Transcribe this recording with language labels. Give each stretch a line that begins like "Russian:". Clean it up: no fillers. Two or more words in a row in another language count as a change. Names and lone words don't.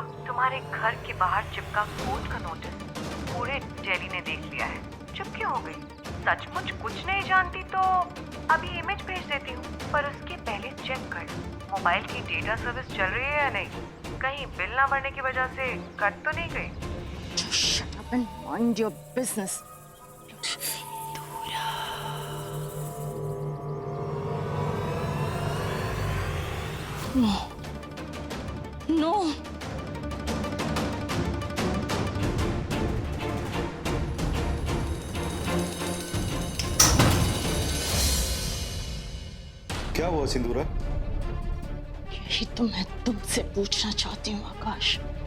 Hindi: तुम्हारे घर के बाहर चिपका कोर्ट का नोटिस पूरे दिल्ली ने देख लिया है। चुप क्यों हो गई? सचमुच कुछ नहीं जानती तो अभी इमेज भेज देती हूँ, पर उसके पहले चेक कर मोबाइल की
English: data service
Hindi: चल रही है या नहीं। कहीं बिल ना भरने की वजह से कट तो नहीं गई?
English: Shut up and mind your business. No. No.
Hindi: क्या हुआ सिंदूरा? यही तो मैं तुमसे पूछना चाहती हूँ आकाश।